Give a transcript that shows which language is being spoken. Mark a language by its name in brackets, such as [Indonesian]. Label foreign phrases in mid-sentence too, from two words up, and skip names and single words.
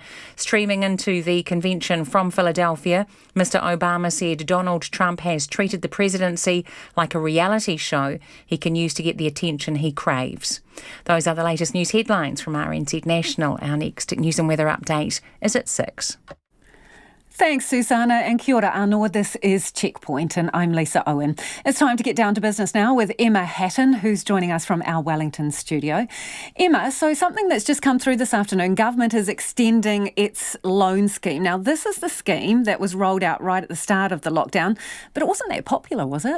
[English] Streaming into the convention from Philadelphia, Mr. Obama said Donald Trump has treated the presidency like a reality show he can use to get the attention he craves. Those are the latest news headlines from RNZ National. Our next news and weather update is at 6. Thanks, Susanna, and [Māori] kia ora anō. [English] This is Checkpoint, and I'm Lisa Owen. It's time to get down to business now with Emma Hatton, who's joining us from our Wellington studio. Emma, so something that's just come through this afternoon, government is extending its loan scheme. Now, this is the scheme that was rolled out right at the start of the lockdown, but it wasn't that popular, was it?